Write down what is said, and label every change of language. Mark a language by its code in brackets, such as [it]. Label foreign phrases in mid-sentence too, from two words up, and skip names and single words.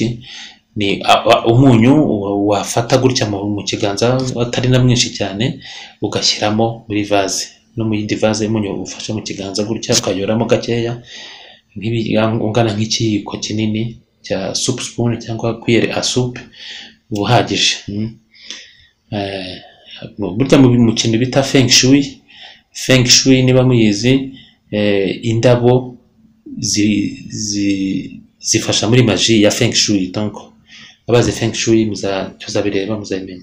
[rw] Ni umunyu wafata gutya mu kiganza atari na mwinshi cyane, ugashyiramo muri vaze. No mu yindi vaze umunyu ufashe mu kiganza gutya ukayoramo gakeya, ungana nk'ikiyiko kinini cya [en] soup spoon [rw] cyangwa [fr] cuillère à soupe, [rw] uhagije. Burya mu kintu bita feng shui. Feng shui niba muyizi, indabo zifasha muri maji ya feng shui. Donc abazi feng shui tuzabireba muzabimenya.